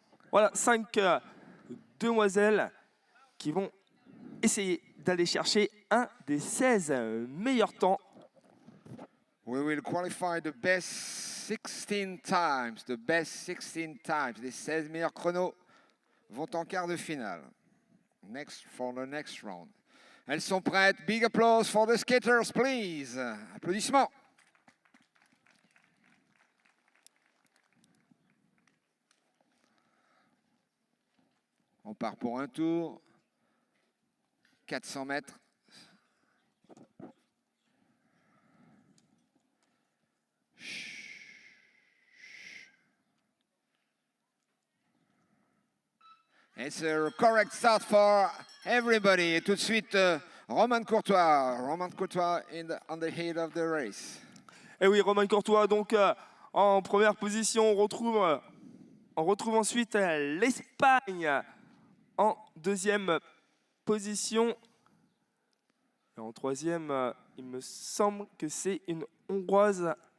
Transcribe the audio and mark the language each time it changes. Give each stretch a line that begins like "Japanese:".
French: Voilà, 5 demoiselles qui vont essayer d'aller chercher un des 16 meilleurs temps.
English: We will qualify the best 16 times. The best 16 times.
French: Les 16 meilleurs chronos vont en quart de finale.
English: For the next round.
French: Elles sont prêtes.
English: Big applause for the skaters, please.
French: Applaudissements. On part pour un tour. 400 mètres.
English: It's a correct start for everybody.
French: Et tout de suite, Romain Courtois.
English: Romain Courtois on the head of the race.
French: Et oui, Romain Courtois donc en première position. On retrouve ensuite l'Espagne en deuxième position. Et en troisième, il me semble que c'est une Hongroise.